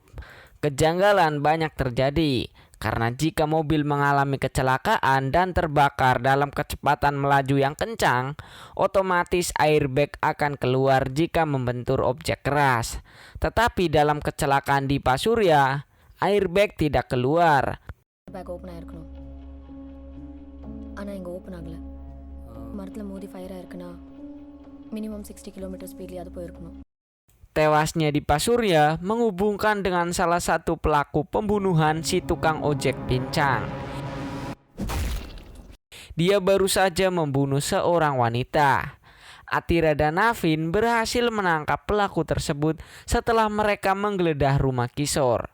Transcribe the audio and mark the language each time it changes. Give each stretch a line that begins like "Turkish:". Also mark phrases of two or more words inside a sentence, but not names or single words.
Indonesian: Kejanggalan banyak terjadi karena jika mobil mengalami kecelakaan dan terbakar dalam kecepatan melaju yang kencang, otomatis airbag akan keluar jika membentur objek keras. Tetapi dalam kecelakaan Dipa Surya, airbag tidak keluar.
Tamil: பேக் ஓப்பன் ஆயிருக்கணும். ஆனால் இங்கே ஓப்பன் ஆகலை. மரத்தில் மோதி ஃபயர் ஆயிருக்குன்னா மினிமம் 60 கிலோமீட்டர் ஸ்பீட்லேயாவது போயிருக்கணும்.
Indonesian: Tewasnya Dipa Surya menghubungkan dengan salah satu pelaku pembunuhan si tukang ojek pincang. Dia baru saja membunuh seorang wanita. Atira dan Navin berhasil menangkap pelaku tersebut setelah mereka menggeledah rumah Kishore.